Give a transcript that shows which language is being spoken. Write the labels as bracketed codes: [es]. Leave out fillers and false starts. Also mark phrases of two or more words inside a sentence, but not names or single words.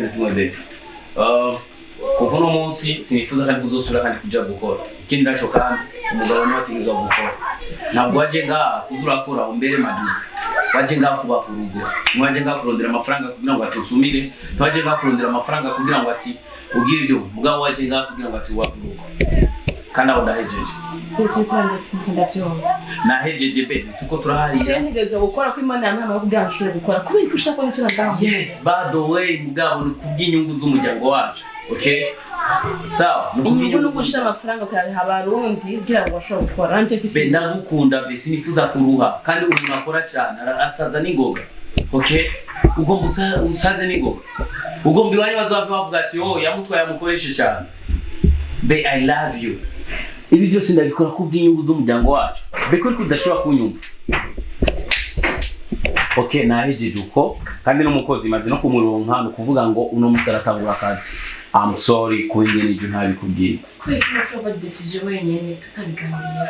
[rn] na kimwe bebe kuva uno munsi sinifuza kandi kuzosura kandi kuja gukora ikindi naco kandi umugabo niwe ategerezwa gukora ntabwo waje ngaha kuzurakora umbere madudu waje ngaha kubaka urugo ntiwaje ngaha kurondera amafaranga kugira ngo atusumire ntiwaje ngaha kurondera amafaranga kugira ngo ati ubwire ibyo mugabo waje ngaha kugira ngo ati wubake urugo kandi aho ndahejeje nahejeje be tuko turaharira ntegerezwa gukora ko imana yampaye kugira ngo nshobore gukora kubera ko ushaka ko nicyo ndaho [en] yes by the way [rn] mugabo ni kubw'inyungu z'umuryango wacu okay sawa inyungu no gusha amafaranga kuyaha abarundi kugira ngo bashobore gukora anje be ndagukunda be sinifuza kuruha kandi umuntu akora cyane asaza n'ingoga okay ugomba usaze n'ingoga ugomba iwanyu bazava bavuga ati oh yamutwaye amukoreshe cyane be [en] I love you [rn] ibi byose ndabikora kubw'inyungu z'umuryango wacu be ko tudashobora kunyumva okay nahejeje uko kandi n'umukozi maze no kumuronka no kuvuga ngo uno musara atangura akazi [en] I'm sorry [rn] kuingene je ntabikubwiye kwiko ushobora decision wenyene tutabiganira